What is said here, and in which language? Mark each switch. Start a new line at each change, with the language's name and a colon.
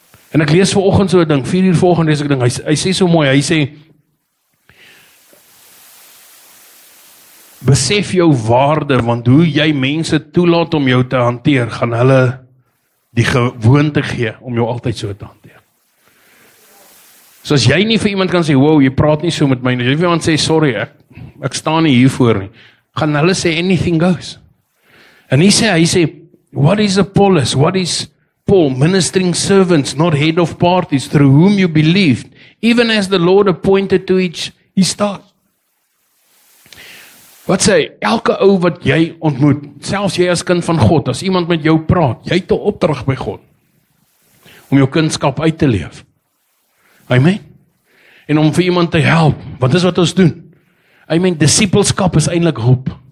Afrikaans: En ek lees vanoggend so 'n ding, 4 uur vanoggend lees ek 'n ding, hy sê so mooi, hy sê, besef jou waarde, want hoe jy mense toelaat om jou te hanteer, gaan hulle die gewoonte gee om jou altyd so te hanteer. So as jy nie vir iemand kan sê, wow, jy praat nie so met my, as jy vir iemand sê, sorry, ek staan nie hiervoor nie, gaan hulle sê, anything goes.
English: En hy sê, what is Apollos? What is Paul? Ministering servants, not head of parties, through whom you believed, even as the Lord appointed to each his task.
Afrikaans: Wat sê, elke ou wat jy ontmoet, selfs jy as kind van God, as iemand met jou praat, jy het 'n opdrag by God, om jou kindskap uit te leef. Amen. En om vir iemand te help, want dis wat ons doen. Amen, disipelskap is eintlik hulp.